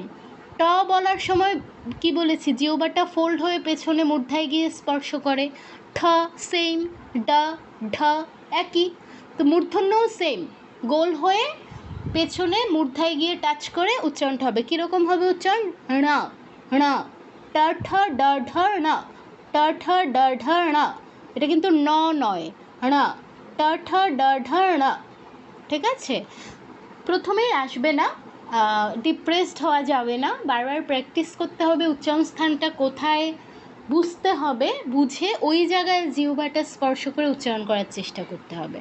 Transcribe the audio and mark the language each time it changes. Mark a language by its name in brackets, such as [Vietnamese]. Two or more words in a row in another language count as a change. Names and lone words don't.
[Bangla] ট বলার সময় কি বলেছি, জিহ্বাটা ফোল্ড হয়ে পেছনে মূর্ধায় গিয়ে স্পর্শ করে। ঠ সেম, ডা ঢ একই। তো মূর্ধন্যও সেম, গোল হয়ে পেছনে মূর্ধায় গিয়ে টাচ করে উচ্চারণটা হবে। কীরকম হবে উচ্চারণ? ণ ণ, ট ঠ ড ঢ ণ, ট ঠ ড ঢ ণ। এটা কিন্তু ন নয়, ণ, ট ঠ ড ঢ ণ। ঠিক আছে? প্রথমেই আসবে না, ডিপ্রেসড হওয়া যাবে না, বারবার প্র্যাকটিস করতে হবে। উচ্চারণ স্থানটা কোথায় বুঝতে হবে, বুঝে ওই জায়গায় জিহ্বাটা স্পর্শ করে উচ্চারণ করার চেষ্টা করতে হবে।